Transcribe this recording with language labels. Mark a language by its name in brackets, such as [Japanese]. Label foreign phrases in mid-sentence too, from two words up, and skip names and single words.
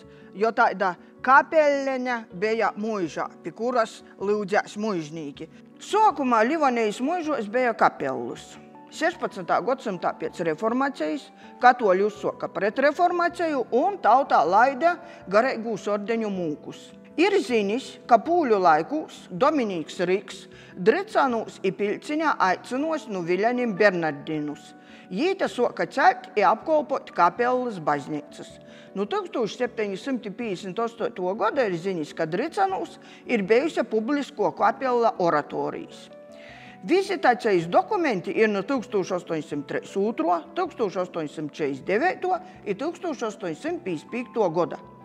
[Latgalian] Jo tāda kapelleņa bija mūžā, pie kuras lūdzēs mūžnīki. Sokumā Livonijas mūžos bija kapellus. 16. gadsimtā pēc reformācijas katoļi uzsoka pret reformāciju un tautā laida garīgūs ordeņu mūkus. Ir zinis, ka pūļu laikūs Dominīks Riks Dricanūs i Piļciņā aicinos nu Viļanim Bernardinus. Jīta soka celt i apkolpot kapellas baznīcas. Nu 1758. gada ir zinis, ka Dricanūs ir bijusi publisko kapella oratorijas. Vizitācijas dokumenti ir no 1832, 1849 i 1855 goda.